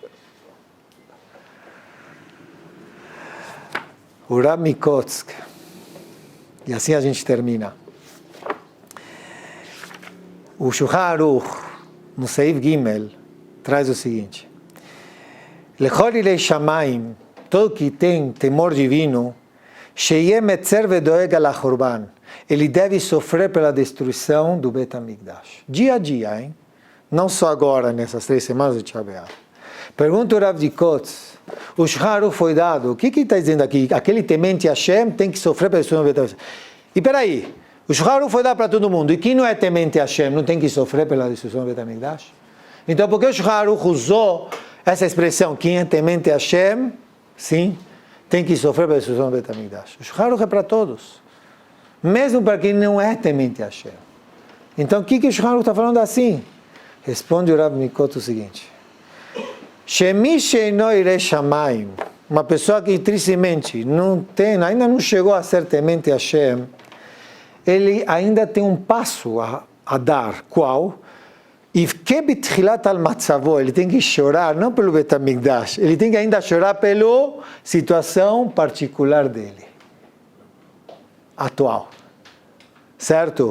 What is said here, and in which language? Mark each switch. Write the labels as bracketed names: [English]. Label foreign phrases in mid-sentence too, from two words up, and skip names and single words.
[Portuguese] O Rav Mikotsk. E assim a gente termina. O Shulchan Aruch, no Seif Gimel, traz o seguinte. [Hebrew] לכל ירא שמים, [Portuguese] todo que tem temor divino, [Hebrew] שיהא מצר ודואג על החורבן, [Portuguese] ele deve sofrer pela destruição do Bet HaMikdash. Dia a dia, hein? Não só agora, nessas 3 semanas de Tisha B'Av. Pergunta o Rav Dikotz, o Shulchan Aruch foi dado, o que está dizendo aqui? Aquele temente a Hashem tem que sofrer pela destruição do Bet HaMikdash. E peraí, o Shulchan Aruch foi dado para todo mundo, e quem não é temente a Hashem não tem que sofrer pela destruição do Bet HaMikdash? Então por que o Shulchan Aruch usou essa expressão, quem é temente a Hashem, sim, tem que sofrer pela destruição do Bet HaMikdash? O Shulchan Aruch é para todos, mesmo para quem não é temente a Hashem. Então o que o Shulchan Aruch está falando assim? Responde o Rav Mikot o seguinte, [Hebrew] שמי שאינו ירא שמים, [Portuguese] uma pessoa que tristemente ainda não chegou a ser temente a Hashem, ele ainda tem um passo a dar, qual? Ele tem que chorar, não pelo Bet HaMikdash, ele tem que ainda chorar pela situação particular dele, atual, certo?